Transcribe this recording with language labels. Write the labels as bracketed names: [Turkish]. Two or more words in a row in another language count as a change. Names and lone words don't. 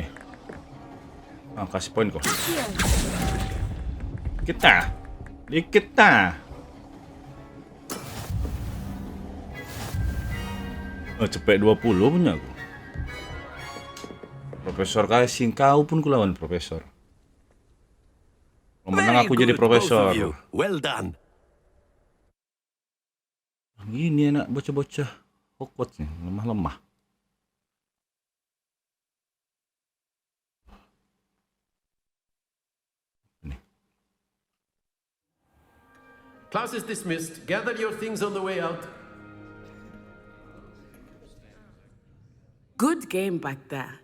[Indonesian] Kasih poin kok. Dikit. Cepet 20 punya aku. Profesor kasih kau pun kulawan Profesor. Kalau menang aku jadi Profesor. [English] Well done. [Indonesian] Gini anak bocah-bocah Hogwarts nih, lemah-lemah. [English] Class is dismissed. Gather your things on the way out. Good game back there.